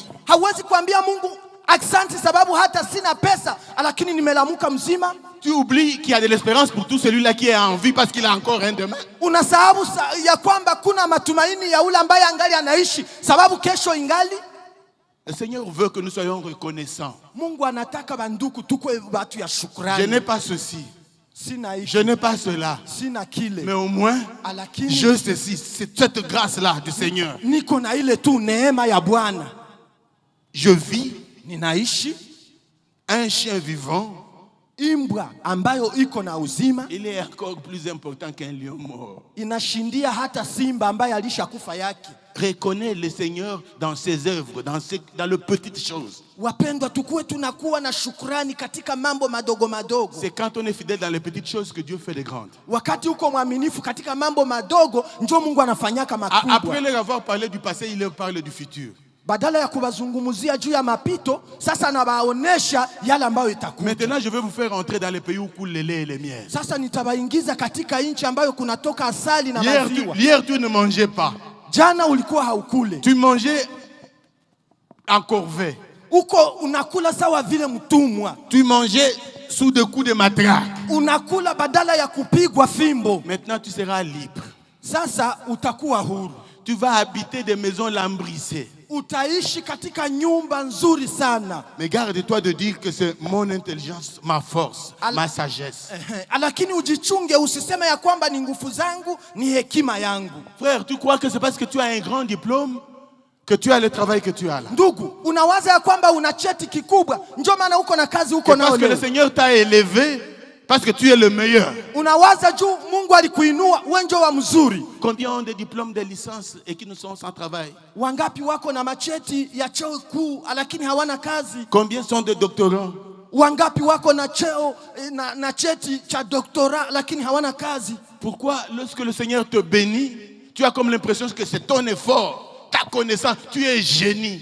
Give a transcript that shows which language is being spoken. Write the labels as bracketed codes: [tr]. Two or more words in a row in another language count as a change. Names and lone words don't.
[sw] Hauwezi kuambia Mungu asante sababu hata sina pesa lakini nimelamuka mzima. [fr] Tu oublies qu'il y a de l'espérance pour tout celui-là qui est en vie parce qu'il a encore un demain. [sw] Unasahau ya kwamba kuna matumaini ya ule ambaye angali anaishi sababu kesho ingali. [fr] Le Seigneur veut que nous soyons reconnaissants. [sw] Mungu anataka banduku tukwe batu ya shukrani. [fr] Je n'ai pas ceci, [sw] Sina ishi, [fr] je n'ai pas cela, [sw] sina kile, [fr] mais au moins, [sw] lakini [fr] je ceci, c'est cette grâce-là du Seigneur. [sw] niko na ile tu neema ya Bwana. [fr] Je vis [sw] Ninaishi [fr] un chien vivant. [sw] imbwa ambayo iko na uzima [fr] Il est encore plus important qu'un lion mort. [sw] inashindia hata simba ambaye alishakufa yake. [fr] Reconnais le Seigneur dans ses œuvres, dans les petites choses. [sw] Wapendwa, tukuwe tunakuwa na shukrani katika mambo madogo madogo. [fr] C'est quand on est fidèle dans les petites choses que Dieu fait des grandes. [sw] Wakati uko mwaminifu katika mambo madogo ndio Mungu anafanyaka makubwa. [fr] Après leur avoir parlé du passé, il leur parle du futur. [sw] Badala ya kubazungumzia juu ya mapito, sasa nabaonesha yale ambayo itakuja. [fr] Maintenant, je vais vous faire entrer dans les pays où coule le lait et les miels. [sw] Sasa nitabaingiza katika nchi ambayo kunatoka asali na maziwa. [fr] Hier, tu ne mangeais pas. [sw] Jana ulikuwa haukule. [fr] Tu mangeais en corvée. [sw] Uko unakula sawa vile mtumwa. [fr] Tu mangeais sous des coups de matraque. [sw] Unakula badala ya kupigwa fimbo. [fr] Maintenant, tu seras libre. [sw] Sasa utakuwa huru. [fr] Tu vas habiter des maisons lambrissées. [sw] Utaishi katika nyumba nzuri sana. [fr] Mais garde-toi de dire que c'est mon intelligence, ma force, ma sagesse. [sw] Lakini ujichunge usiseme ya kwamba ni nguvu zangu, ni hekima yangu. [fr] Frère, tu crois que c'est parce que tu as un grand diplôme que tu as le travail que tu as là? [sw] Ndugu, unawaza ya kwamba una cheti kikubwa, ndio maana uko na kazi uko nao [fr] Parce que le [sw] leo. [fr] Seigneur t'a élevé, parce que tu es le meilleur. [sw] Unawaza juu Mungu alikuinua, wewe ndio wa mzuri. [fr] Combien ont des diplômes de licence et qui ne sont sans travail? [sw] Wangapi wako na macheti ya cheo kuu lakini hawana kazi? [fr] Combien sont des doctorants? [sw] Wangapi wako na cheo na cheti cha doctorat lakini hawana kazi? [fr] Pourquoi lorsque le Seigneur te bénit, tu as comme l'impression que c'est ton effort, ta connaissance, tu es génie?